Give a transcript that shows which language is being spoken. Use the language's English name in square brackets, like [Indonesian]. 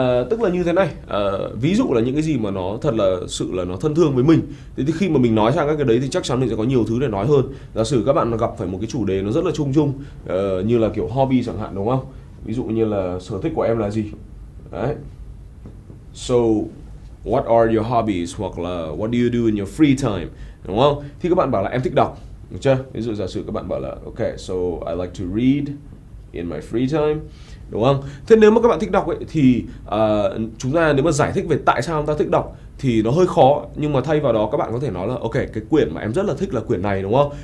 [Vietnamese] Tức là như thế này, ví dụ là những cái gì mà nó thật là sự là nó thân thương với mình. Thế thì khi mà mình nói sang các cái đấy thì chắc chắn mình sẽ có nhiều thứ để nói hơn. Giả sử các bạn gặp phải một cái chủ đề nó rất là chung chung, như là kiểu hobby chẳng hạn, đúng không? Ví dụ như là sở thích của em là gì? Đấy. [English] So, what are your hobbies? [Vietnamese] Hoặc là [English] what do you do in your free time? [Vietnamese] Đúng không? Thì các bạn bảo là em thích đọc, được chưa? Ví dụ giả sử các bạn bảo là [English] okay, so I like to read in my free time, [Vietnamese] đúng không? Thế nếu mà các bạn thích đọc ấy thì chúng ta nếu mà giải thích về tại sao chúng ta thích đọc thì nó hơi khó, nhưng mà thay vào đó các bạn có thể nói là ok, cái quyển mà em rất là thích là quyển này, đúng không?